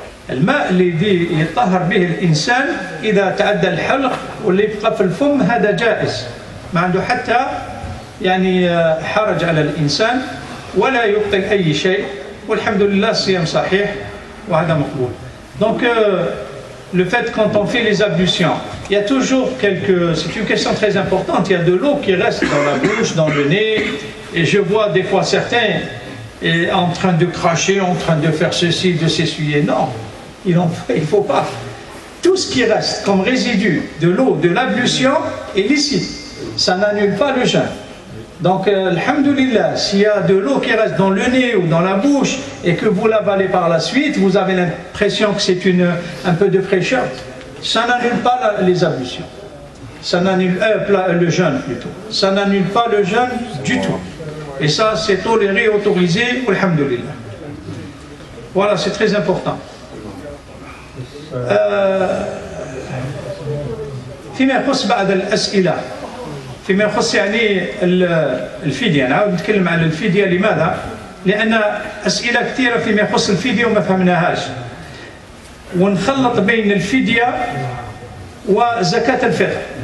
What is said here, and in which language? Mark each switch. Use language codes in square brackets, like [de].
[ar] الماء اللي يطهر به الإنسان إذا تعدى الحلق واللي يبقى في الفم هذا جائز، ما عنده حتى يعني حرج على الإنسان ولا يبطل أي شيء، والحمد لله الصيام صحيح وهذا مقبول. [fr] Donc le fait quand on fait les ablutions, il y a toujours c'est une question très importante, il y a de l'eau qui reste dans la bouche, dans le nez, et je vois des fois certains en train de cracher, en train de faire ceci, de s'essuyer. Non, il ne faut pas. Tout ce qui reste comme résidu de l'eau, de l'ablution est licite. Ça n'annule pas le jeûne. Donc, alhamdoulilah, s'il y a de l'eau qui reste dans le nez ou dans la bouche et que vous l'avalez par la suite, vous avez l'impression que c'est un peu de fraîcheur, ça n'annule pas les ablutions. Ça n'annule le jeûne plutôt. Ça n'annule pas le jeûne du tout. Et ça, c'est toléré, autorisé, alhamdoulilah. Voilà, c'est très important. [ar] فيما يخص بعض الأسئلة فيما يخص يعني الفدية، نعاود نتكلم عن الفدية. لماذا؟ لأن أسئلة كثيرة فيما يخص الفدية وما فهمناهاش، ونخلط بين الفدية وزكاة الفطر.